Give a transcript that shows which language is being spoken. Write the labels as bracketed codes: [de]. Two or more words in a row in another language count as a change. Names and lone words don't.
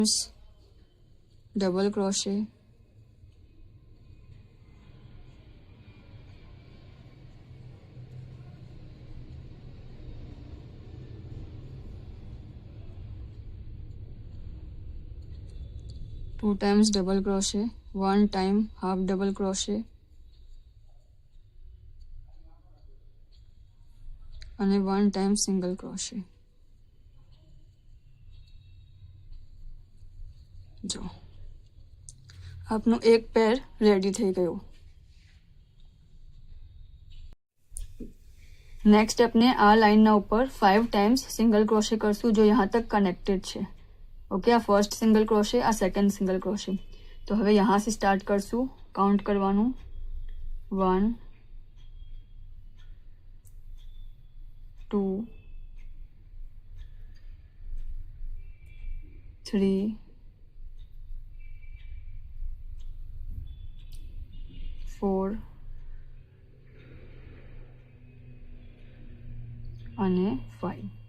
[en] double crochet, two times double crochet, one time half double crochet, वन टाइम हाफ डबल क्रोशे અને one time single crochet. [gu] જો આપનું એક પેર રેડી થઈ ગયું. નેક્સ્ટ આપણે આ લાઈન ના ઉપર 5 [en] times single crochet [gu] કરશું [hi] जो यहाँ तक कनेक्टेड है. [en] okay, આ first single crochet, આ second single crochet, आ सेकंड सिंगल क्रोशे. [gu] તો હવે [hi] यहाँ से [gu] સ્ટાર્ટ કરશું. કાઉન્ટ કરવાનું 1 2 3 4 અને 5.